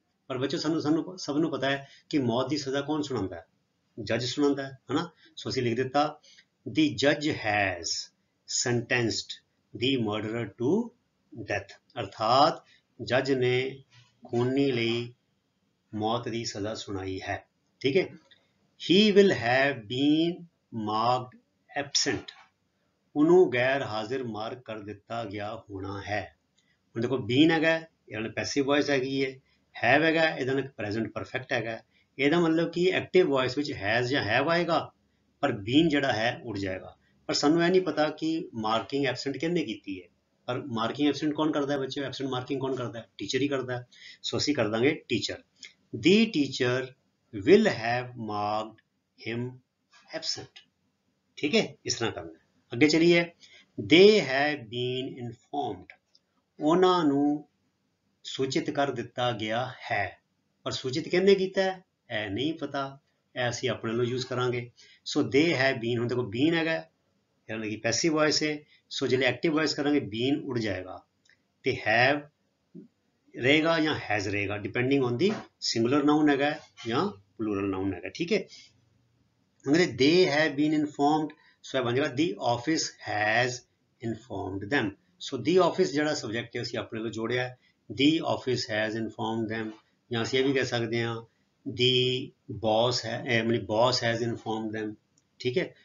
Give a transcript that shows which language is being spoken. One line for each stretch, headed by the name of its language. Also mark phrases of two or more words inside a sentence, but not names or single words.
Punjabi: ਪਰ ਬੱਚੋ ਸਾਨੂੰ ਸਭ ਨੂੰ ਪਤਾ ਹੈ ਕਿ ਮੌਤ ਦੀ ਸਜ਼ਾ ਕੌਣ ਸੁਣਾਉਂਦਾ ਹੈ, ਜੱਜ ਸੁਣਾਉਂਦਾ ਹੈ, ਹਨਾ। ਸੋ ਅਸੀਂ ਲਿਖ ਦਿੱਤਾ
English: the judge has sentenced the murderer to death,
Punjabi: ਅਰਥਾਤ ਜੱਜ ਨੇ ਖੂਨੀ ਲਈ ਮੌਤ ਦੀ ਸਜ਼ਾ ਸੁਣਾਈ ਹੈ, ਠੀਕ ਹੈ।
English: he will have been marked absent,
Punjabi: ਉਹਨੂੰ ਗੈਰ ਹਾਜ਼ਰ ਮਾਰਕ ਕਰ ਦਿੱਤਾ ਗਿਆ ਹੋਣਾ ਹੈ। ਹੁਣ ਦੇਖੋ ਬੀਨ ਹੈਗਾ ਇਹਦਾ ਨਾਲ
English: passive voice
Punjabi: ਹੈਗੀ ਹੈ, ਹੈਵ ਹੈਗਾ ਇਹਦਾ ਨਾਲ
English: present perfect
Punjabi: ਹੈਗਾ, ਇਹਦਾ ਮਤਲਬ ਕਿ
English: active voice
Punjabi: ਵਿੱਚ ਹੈਜ਼ ਜਾਂ ਹੈਵ ਆਏਗਾ, ਪਰ ਬੀਨ ਜਿਹੜਾ ਹੈ ਉੜ ਜਾਏਗਾ। ਪਰ ਸਾਨੂੰ ਇਹ ਨਹੀਂ ਪਤਾ ਕਿ
English: marking absent
Punjabi: ਕਿਹਨੇ ਕੀਤੀ ਹੈ, ਪਰ
English: marking absent
Punjabi: ਕੌਣ ਕਰਦਾ ਹੈ ਬੱਚੇ,
English: absent marking
Punjabi: ਕੌਣ ਕਰਦਾ ਹੈ, ਟੀਚਰ ਹੀ ਕਰਦਾ ਹੈ। ਸੋ ਅਸੀਂ ਕਰ ਦਾਂਗੇ ਟੀਚਰ,
English: the teacher will have marked him absent,
Hindi: ठीक है, इस तरह करना है।
Punjabi: ਅੱਗੇ ਚਲੀਏ,
English: they have been informed,
Punjabi: ਉਹਨਾਂ ਨੂੰ ਸੂਚਿਤ ਕਰ ਦਿੱਤਾ ਗਿਆ ਹੈ, ਪਰ ਸੂਚਿਤ ਕਿਹਨੇ ਕੀਤਾ ਹੈ ਇਹ ਨਹੀਂ ਪਤਾ, ਇਹ ਅਸੀਂ ਆਪਣੇ ਨੂੰ ਯੂਜ਼ ਕਰਾਂਗੇ।
English: ਸੋ they have been,
Punjabi: ਹੁਣ ਦੇਖੋ ਬੀਨ ਹੈਗਾ ਯਾਨੀ ਕਿ
English: passive voice
Punjabi: ਹੈ, ਸੋ ਜਿਹੜੇ
English: active voice
Punjabi: ਕਰਾਂਗੇ ਬੀਨ ਉੜ ਜਾਏਗਾ, ਤੇ ਹੈਵ ਰਹੇਗਾ ਜਾਂ ਹੈਜ਼ ਰਹੇਗਾ
English: depending on the singular noun
Punjabi: ਹੈਗਾ ਜਾਂ
English: plural noun
Punjabi: ਹੈਗਾ, ਠੀਕ ਹੈ। ਅਗਰ
English: they have been informed,
Punjabi: ਸੋ ਇਹ ਬਣ ਜਾਏਗਾ
English: the office has informed them,
Punjabi: ਸੋ
English: the office
Punjabi: ਜਿਹੜਾ ਸਬਜੈਕਟ ਹੈ ਅਸੀਂ ਆਪਣੇ ਕੋਲ ਜੋੜਿਆ,
English: the office has informed them,
Punjabi: ਜਾਂ ਅਸੀਂ ਇਹ ਵੀ ਕਹਿ ਸਕਦੇ ਹਾਂ
English: the boss
Punjabi: ਹੈ, ਮਤਲਬ
English: boss has informed them,
Punjabi: ਠੀਕ ਹੈ।